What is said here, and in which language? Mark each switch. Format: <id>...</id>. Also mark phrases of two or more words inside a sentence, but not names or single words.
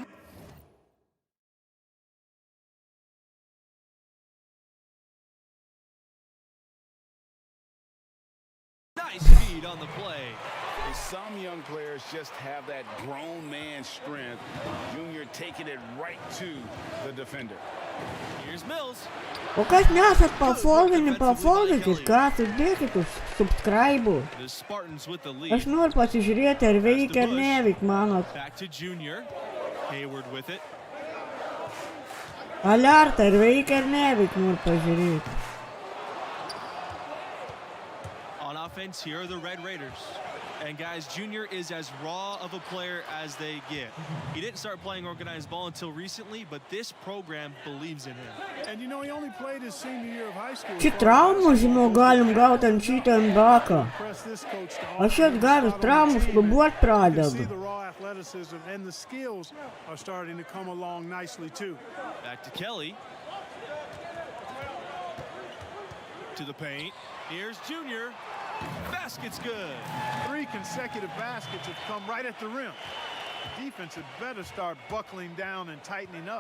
<en>Nice feed on the play. Some young players just have that grown man strength. Junior taking it right to the defender. Here's Mills.</en> <lt>O kas nesat pafoldinį, pafoldinkit, ką sudėkit už subscribe.</lt> <en>The Spartans with the</en> <lt>Aš</lt> <en>lead.</en> <lt>noriu pasižiūrėti, ar veikia ar neveikia, manot.</lt> <en>Back to Junior. Hayward with it.</en> <lt>Alertą, ar veikia ar neveikia, noriu pažiūrėti.</lt> <en>On offense, here are the Red Raiders. And guys, Junior is as raw of a player as they get. He didn't start playing organized ball until recently, but this program believes in him. And you know, he only played his senior year of high school.</en> <lt>Čia traumų, žinau, galim gauti ant šitą NBAką.</lt> <en>Press this coach to</en> <lt>Aš čia gavęs traumų, šlubuot</lt> <en>You can see</en> <lt>pradedu.</lt> <en>the raw athleticism and the skills are starting to come along nicely too. Back to Kelly. To the paint. Here's Junior. Basket's good. 3 consecutive baskets have come right at the rim. The defense had better start buckling down and tightening up.</en>